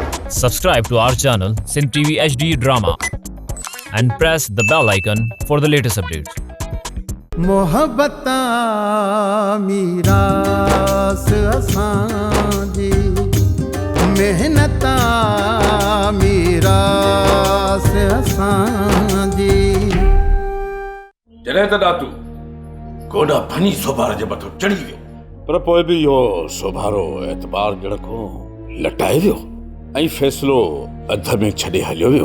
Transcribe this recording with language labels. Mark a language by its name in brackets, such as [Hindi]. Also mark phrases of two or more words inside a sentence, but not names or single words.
[English] Subscribe to our channel Sin TV HD Drama and press the bell icon for the latest updates. [Sindhi] मोहब्बता मीरास असांजी मेहनता मीरास असांजी जॾहिं त ॾातू गोॾा फनी सोभार जे मथां चढ़ी वियो पर पोइ बि इहो सोभारो एतबार ॼण खां लटाए वियो ऐं फ़ैसिलो अध में छॾे हलियो वियो।